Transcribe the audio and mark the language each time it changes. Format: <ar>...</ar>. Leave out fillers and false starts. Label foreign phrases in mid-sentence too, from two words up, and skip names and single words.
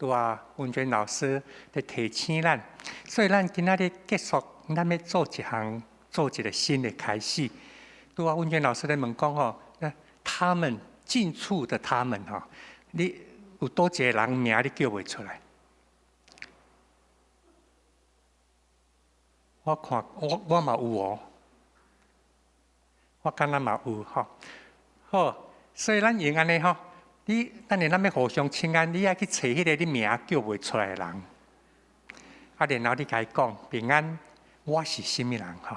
<nan>拄啊，文娟老师在提醒咱，所以咱今仔日结束，咱要做一个新的开始。拄啊，文娟老师在问讲吼，他们近处的他们吼，你有多一个人名你叫袂出来？我看我嘛有哦，我敢若嘛有吼。好，所以咱用安尼吼。等下咱要互相请安，你要去找迄个你名叫袂出来的人，然后你甲伊讲平安，我是甚物人吼？</nan>